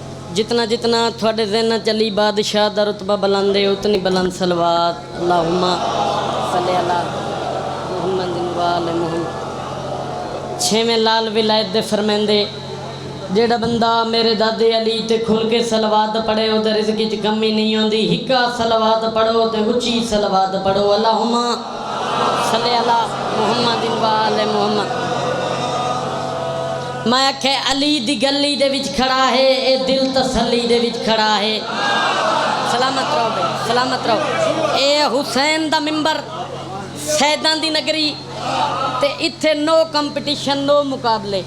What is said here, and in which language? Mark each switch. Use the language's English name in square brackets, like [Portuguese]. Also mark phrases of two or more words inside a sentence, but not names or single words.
[Punjabi] ਜਿਤਨਾ ਜਿਤਨਾ ਥੋੜੇ ਜ਼ਹਨ ਚਲੀ ਬਾਦਸ਼ਾਹ ਦਾ ਰੁਤਬਾ ਬੁਲੰਦ ਹੈ ਉਤਨੀ ਬੁਲੰਦ ਸਲਵਾਤ [Arabic] اللهم صل على محمد وآل محمد. [Punjabi] ਛੇਵੇਂ ਲਾਲ ਵਿਲਾਇਤ ਦੇ ਫ਼ਰਮਾਂਦੇ ਜਿਹੜਾ ਬੰਦਾ ਮੇਰੇ ਦਾਦੇ ਅਲੀ ਤੇ ਖੁੱਲ੍ਹ ਕੇ ਸਲਵਾਤ ਪੜ੍ਹੇ ਉਹਦੇ ਰਿਜ਼ਕ ਚ ਕਮੀ ਨਹੀਂ ਆਤੀ। ਹਿੱਕਾ ਸਲਵਾਤ ਪੜ੍ਹੋ ਤੇ ਉੱਚੀ ਸਲਵਾਤ ਪੜ੍ਹੋ [Arabic] اللهم صل على محمد وآل محمد. [Punjabi] ਮੈਂ ਆਖੇ ਅਲੀ ਦੀ ਗਲੀ ਦੇ ਵਿਚ ਖੜ੍ਹਾ ਹੈ ਏ ਦਿਲ ਤਸੱਲੀ ਦੇ ਵਿਚ ਖੜ੍ਹਾ ਹੈ। ਸਲਾਮਤ ਰਹੋ ਭਾਈ ਸਲਾਮਤ ਰਹੋ। ਏ ਹੁਸੈਨ ਦਾ ਮਿੰਬਰ ਸੈਦਾਂ ਦੀ ਨਗਰੀ ਤੇ ਇੱਥੇ [English] no competition [Punjabi] ਨੋ ਮੁਕਾਬਲੇ।